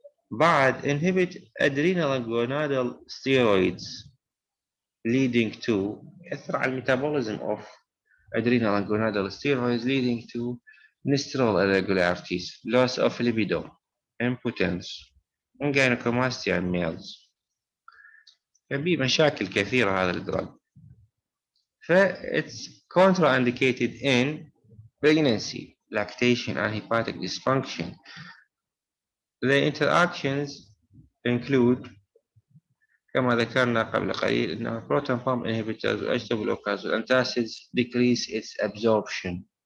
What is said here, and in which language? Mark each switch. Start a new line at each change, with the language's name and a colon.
English: بعد inhibit adrenal and gonadal steroids leading to
Arabic: يأثر على الميتابوليزم
English: of adrenal and gonadal steroids leading to menstrual irregularities, loss of libido, impotence, and gynecomastia in males.
Arabic: ففي مشاكل كثيرة هذا الدرug.
English: It's contraindicated in pregnancy, lactation, and hepatic dysfunction. The interactions include
Arabic: كما ذكرنا قبل قليل أن
English: proton pump inhibitors و H2 blockers و antacids decrease its absorption.